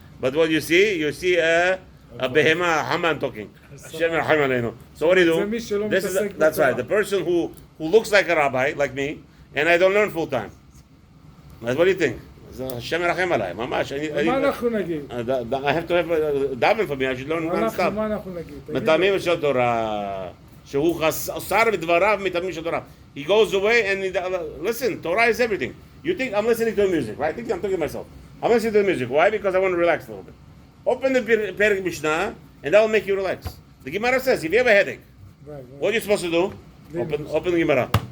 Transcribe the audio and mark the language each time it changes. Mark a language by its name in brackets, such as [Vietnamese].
[English] But what you see a behema Haman talking. So what do you do? That's right. The person who looks like a rabbi, like me, and I don't learn full time. What do you think? [Hebrew] השם ירחם עליי, ממש. מה אנחנו נגיד? [English] I have to have daven for me, I should learn non-stop. [Hebrew] מה אנחנו נגיד? מטעמים של תורה, שהוא חסר בדבריו מטעמים של תורה. [English] He goes away and listen, Torah is everything. You think I'm listening to music, right? I think I'm talking to myself. I'm listening to the music. Why? Because I want to relax a little bit. Open the Pirkey Mishnah, and that will make you relax. The Gemara says, if you have a headache, what are you supposed to do? Open the Gemara.